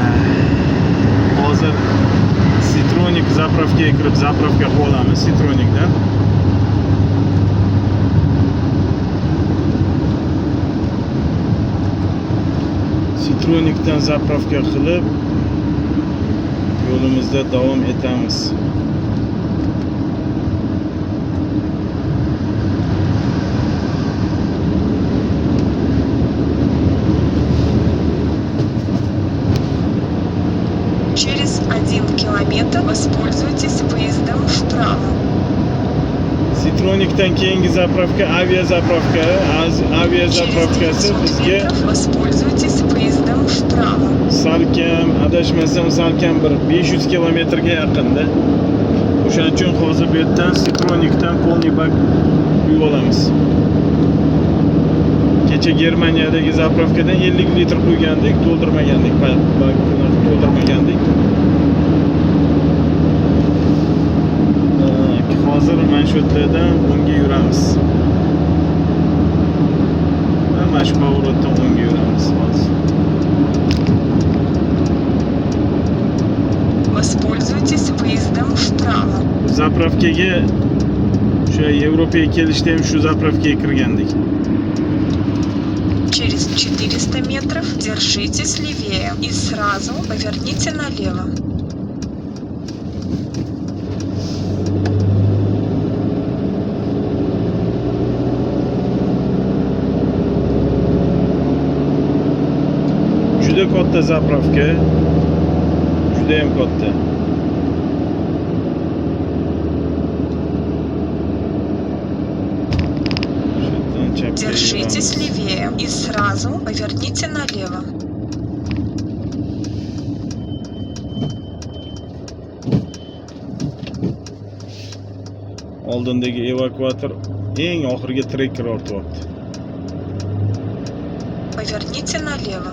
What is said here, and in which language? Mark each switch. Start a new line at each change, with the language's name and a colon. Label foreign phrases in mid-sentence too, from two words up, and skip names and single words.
Uzbek: Hozir Citronik zapravkaga kirib, zapravka qilib olamiz Citronikdan. Citronikdan zapravka qilib yo'limizda davom etamiz.
Russian: Через 1 километр воспользуйтесь выездом вправо.
Uzbek: Citronikdan keyingi zapravka avia zapravka. Avia zapravkasi bizga
Russian: воспользуйтесь выездом вправо.
Uzbek: salkam, adashmasam salkam bir 500 kilometrga yaqinda. O'shaning uchun hozir bu yerdan Citronikdan
Russian: полный бак
Uzbek: quyib olamiz. Kecha Germaniyadagi zapravkadan 50 litr quygandik, to'ldirmagandik, to'ldirmagandik. Hozir mana shu yerdan o'ngga yuramiz. Mana shu pavorotdan o'ngga yuramiz hozir.
Russian: выездом вправо.
Uzbek: Zapravkaga o'sha Yevropaga kelishda ham shu zapravkaga kirgandik.
Russian: Через 400 метров держитесь левее и сразу поверните налево.
Uzbek: Juda katta zapravka. Juda ham katta. Shundan chapga
Russian: Держитесь
Uzbek: yuramiz.
Russian: левее и сразу поверните налево.
Uzbek: Oldindagi evakuator eng oxirgi trekker ortyapti.
Russian: Поверните налево.